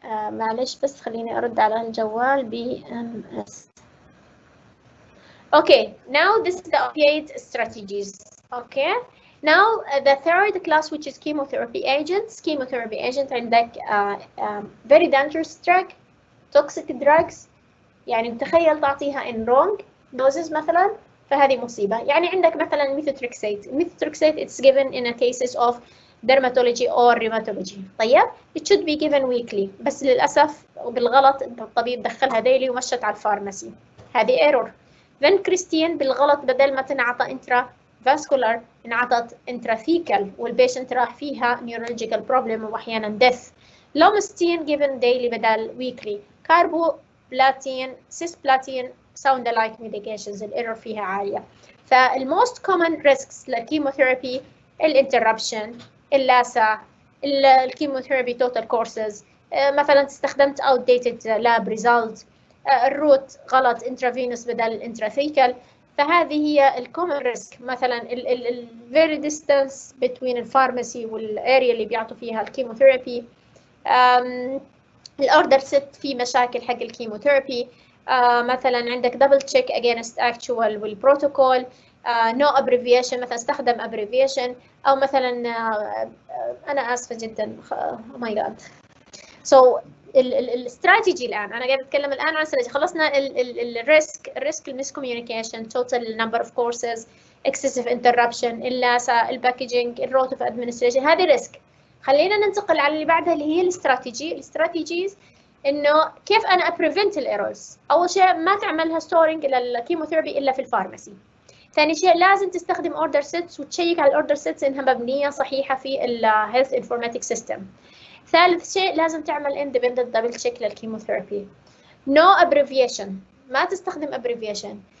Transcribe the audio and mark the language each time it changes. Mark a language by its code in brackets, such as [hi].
[ar] معلش بس خليني أرد على الجوال BMS. [en] Okay, now this is the opiate strategies. Okay. Now the third class which is chemotherapy agents. Chemotherapy agent [ar] عندك [en] very dangerous drug, toxic drugs. [ar] يعني تخيل تعطيها [en] in wrong doses [ar] مثلا فهذه مصيبة. يعني عندك مثلا methotrexate. [en] Methotrexate it's given in a cases of dermatology or rheumatology. [ar] طيب [en] it should be given weekly [ar] بس للأسف وبالغلط الطبيب دخلها [en] daily [ar] ومشت على الفارماسي. هذه [en] error. [ar] Vincristine بالغلط بدل ما تنعطى intra vascular انعطت intrathecal والبيشنت راح فيها neurological problem واحيانا death. [en] Lomustine given daily [ar] بدل [en] weekly. Carboplatine, cisplatin sound alike medications [ar] الايرور فيها عالية. فالmost common risks للكيموثيرابي الانتربشن، اللاسع، الكيموثيرابي [en] total courses، [ar] مثلا استخدمت [en] outdated lab result، [ar] الروت غلط intravenous بدل intrathecal. فهذه هي الكومن ريسك. مثلا ال [en] very distance between [ar] الفارماسي والاريا اللي بيعطوا فيها الكيموثيرابي. الاوردر ست في مشاكل حق الكيموثيرابي. مثلا عندك [en] double check against actual والprotocol. [ar] no abbreviation، مثلا استخدم abbreviation، أو مثلا أنا آسفة جدا [en] oh my god. [ar] So الاستراتيجي الآن أنا قاعدة أتكلم الآن عن استراتيجي. خلصنا الريسك المسكوميونيكيشن، [en] total number of courses، excessive interruption، [ar] اللاسة، الباكجينج، الروت اوف ادمنستريشن، هذه ريسك. خلينا ننتقل على اللي بعدها اللي هي الاستراتيجيز. انه كيف انا ابريفنت الايرورز. اول شيء ما تعملها ستورنج للكيموثيرابي الا في الفارماسي. ثاني شيء لازم تستخدم اوردر سيتس وتشيك على الاوردر سيتس انها مبنيه صحيحه في الهيلث انفورماتيك سيستم. ثالث شيء لازم تعمل [en] independent double check [ar] للكيموثيرابي. [en] no abbreviation، [ar] ما تستخدم [en] abbreviation.